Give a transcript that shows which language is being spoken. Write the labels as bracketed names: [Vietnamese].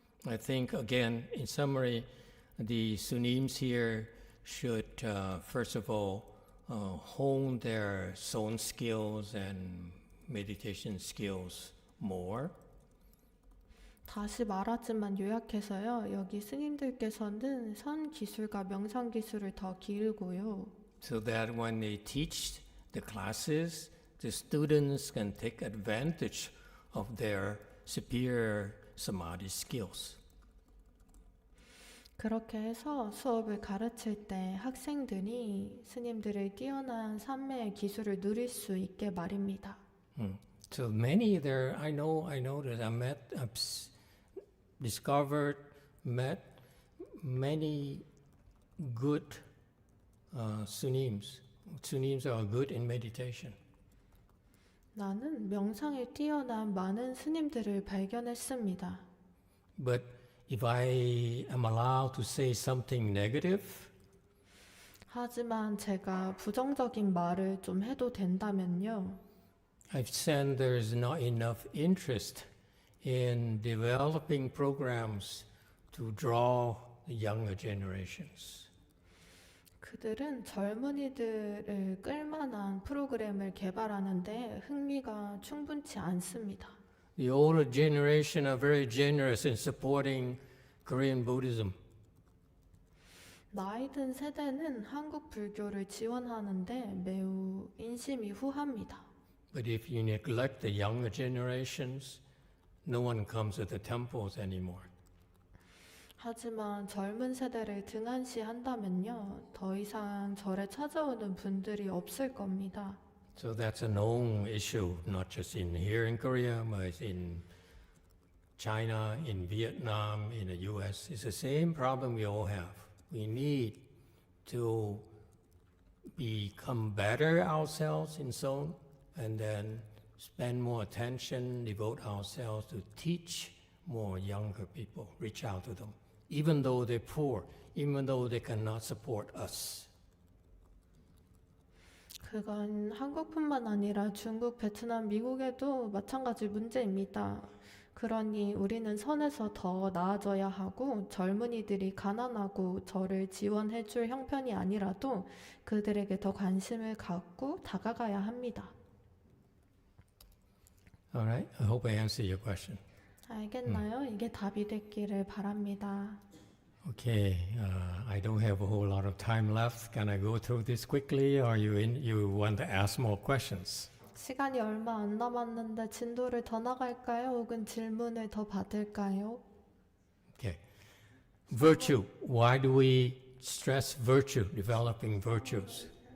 [English] I think, again, in summary, the Sunims here should, first of all, hone their Son skills and meditation skills more. [Korean] 다시 말하지만 요약해서요. 여기 스님들께서는 선 기술과 명상 기술을 더 기르고요. [English] So that when they teach the classes, the students can take advantage of their superior samadhi skills. [Korean] 그렇게 해서 수업을 가르칠 때 학생들이 스님들의 뛰어난 산매의 기술을 누릴 수 있게 말입니다. [English] So many there, I know that I've discovered, met many good Sunims. Sunims are good in meditation. [Korean] 나는 명상에 뛰어난 많은 스님들을 발견했습니다. [English] But if I am allowed to say something negative, [Korean] 하지만 제가 부정적인 말을 좀 해도 된다면요. [English] I've sensed there's not enough interest in developing programs to draw the younger generations. [Korean] 그들은 젊은이들을 끌만한 프로그램을 개발하는데 흥미가 충분치 않습니다. [English] The older generation are very generous in supporting Korean Buddhism. [Korean] 나이 든 세대는 한국 불교를 지원하는데 매우 인심이 후합니다. [English] But if you neglect the younger generations, no one comes to the temples anymore. [Korean] 하지만 젊은 세대를 등한시한다면요, 더 이상 절에 찾아오는 분들이 없을 겁니다. [English] So that's a known issue, not just in here in Korea, but in China, in Vietnam, in the US. It's the same problem we all have. We need to become better ourselves in Seoul and then spend more attention, devote ourselves to teach more younger people, reach out to them, even though they're poor, even though they cannot support us. [Korean] 그건 한국뿐만 아니라 중국, 베트남, 미국에도 마찬가지 문제입니다. 그러니 우리는 선에서 더 나아져야 하고 젊은이들이 가난하고 저를 지원해줄 형편이 아니라도 그들에게 더 관심을 갖고 다가가야 합니다. [English] All right, I hope I answered your question. [Korean] 알겠나요? 이게 답이 됐기를 바랍니다. [English] Okay, I don't have a whole lot of time left. Can I go through this quickly, or you want to ask more questions? [Korean] 시간이 얼마 안 남았는데 진도를 더 나갈까요? 혹은 질문을 더 받을까요? [English] Okay. Virtue. Why do we stress virtue, developing virtues?